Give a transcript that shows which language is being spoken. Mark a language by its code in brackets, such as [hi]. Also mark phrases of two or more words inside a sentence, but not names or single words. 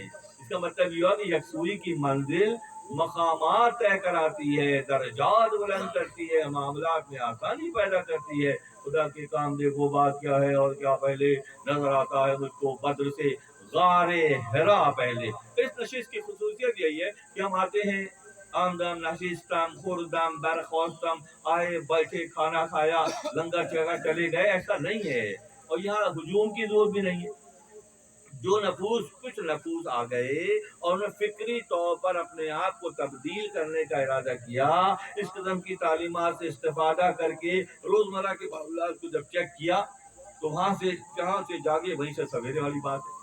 [ur] اس کا مطلب یہ ہوا کہ یکسوئی کی منزل مقامات طے کراتی ہے، درجات بلند کرتی ہے، معاملات میں آسانی پیدا کرتی ہے. خدا کے کام دیکھو بات کیا ہے اور کیا پہلے، نظر آتا ہے مجھ کو بدر سے غار ہرا پہلے. اس نشست کی خصوصیت یہی ہے کہ ہم آتے ہیں [fa] آمدم نشستم خوردم برخواستم، [ur] آئے بیٹھے کھانا کھایا لنگر جگہ چلے گئے، ایسا نہیں ہے. اور یہاں ہجوم کی ضرورت بھی نہیں ہے. جو نفوس کچھ نفوس آ گئے اور انہوں نے فکری طور پر اپنے آپ کو تبدیل کرنے کا ارادہ کیا، اس قسم کی تعلیمات سے استفادہ کر کے روزمرہ کے معاملات کو جب چیک کیا تو وہاں سے جہاں سے جاگے وہیں سے سویرے والی بات ہے۔